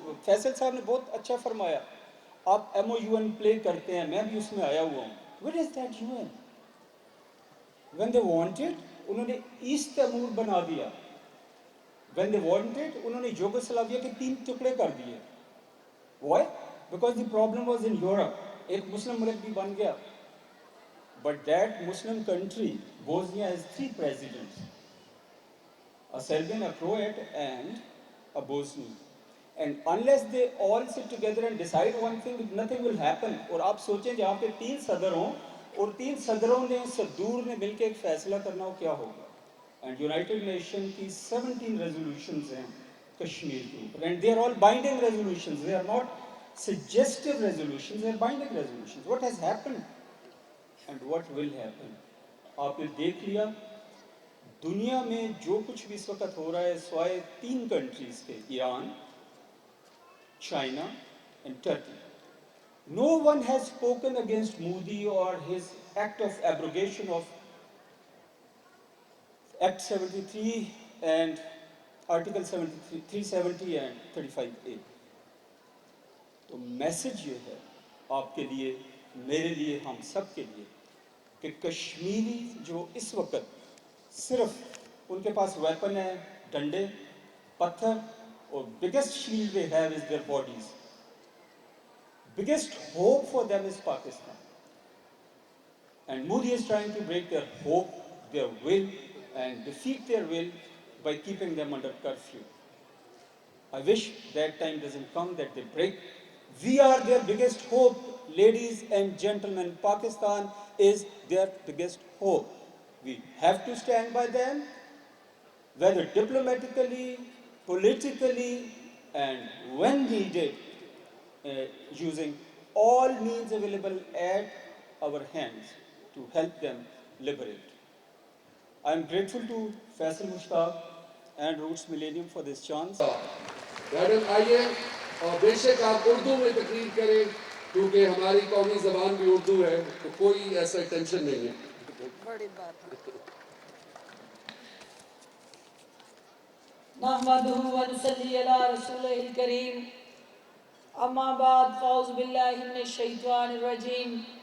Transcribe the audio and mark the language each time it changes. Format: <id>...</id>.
<ur>فیصل صاحب نے بہت اچھا فرمایا, آپ MOUN پلے کرتے ہیں, میں بھی اس میں آیا ہوا ہوں.</ur> <en>Where is that UN? When they wanted,</en> <ur>انہوں نے ایسٹ تیمور بنا دیا. When they wanted, انہوں نے یوگوسلاویا کے 3 ٹکڑے کر دیے.</ur> <en>Why? Because the problem was in Europe.</en> <ur>ایک مسلم ملک بھی بن گیا.</ur> <en>But that Muslim country, Bosnia, has 3 presidents. A Serbian, a Croat and a Bosnian. And unless they all sit together and decide one thing, nothing will happen.</en> <ur>اور آپ سوچیں جہاں پہ 3 صدر ہوں اور 3 صدروں نے صدور نے مل کے ایک فیصلہ کرنا ہو, کیا ہوگا؟ اینڈ یونائٹڈ نیشن کی 17 ریزولوشنز ہیں کشمیر کے اوپر,</ur> <en>and they are all binding resolutions,</en> <ur>they are not suggestive resolutions, they are binding resolutions.</ur> <en>What has happened and what will happen?</en> <ur>آپ نے دیکھ لیا دنیا میں جو کچھ بھی اس وقت ہو رہا ہے, سوائے 3 کنٹریز کے, Iran, China and Turkey.</ur> <en>No one has spoken against Modi or his act of abrogation of Act 73 and Article 73, 370 and 35A.</en> <ur>تو میسج یہ ہے آپ کے لیے, میرے لیے, ہم سب کے لیے, کہ کشمیری جو اس وقت صرف ان کے پاس ویپن ہے ڈنڈے, پتھر, اور</ur> <en>biggest shield they have is their bodies. Biggest hope for them is Pakistan. And Modi is trying to break their hope, their will, and defeat their will by keeping them under curfew. I wish that time doesn't come, that they break. We are their biggest hope, ladies and gentlemen. Pakistan is their biggest hope. We have to stand by them, whether diplomatically, politically, and when needed, using all means available at our hands to help them liberate. I am grateful to Faisal, Mushtaq and Roots Millennium for this chance.</en> <ur>Madam آئیے, اور بے شک آپ اردو میں تقریر کریں کیونکہ ہماری قومی زبان بھی اردو ہے, تو کوئی ایسا ٹینشن نہیں ہے. بڑی بات.</ur> <ar>نحمدہ ونصلی علی رسولہ الکریم. اما بعد فاعوذ باللہ من الشیطان الرجیم.</ar>